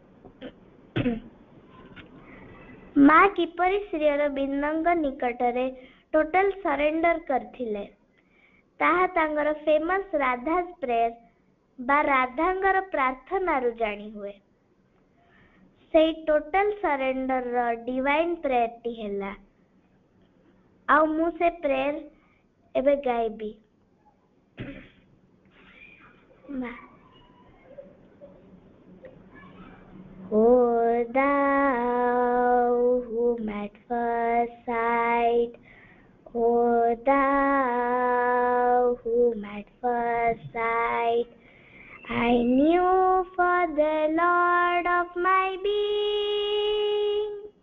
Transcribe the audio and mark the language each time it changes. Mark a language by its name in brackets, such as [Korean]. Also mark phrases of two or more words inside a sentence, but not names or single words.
[Odia] ମା କିପରି ଶ୍ରୀ ଅରବିନ୍ଦଙ୍କ ନିକଟରେ [English] total surrender [Odia] କରିଥିଲେ ତାହା ତାଙ୍କର ଫେମସ୍ ରାଧା's ପ୍ରେୟର ବା ରାଧାଙ୍କର ପ୍ରାର୍ଥନାରୁ ଜାଣି ହୁଏ। ସେଇ [English] total surrenderର divine prayerଟି [Odia] ହେଲା, ଆଉ ମୁଁ ସେ ପ୍ରେୟର ଏବେ ଗାଇବି। [English] O thou whom at first sight, O thou whom at first sight I knew for the Lord of my being,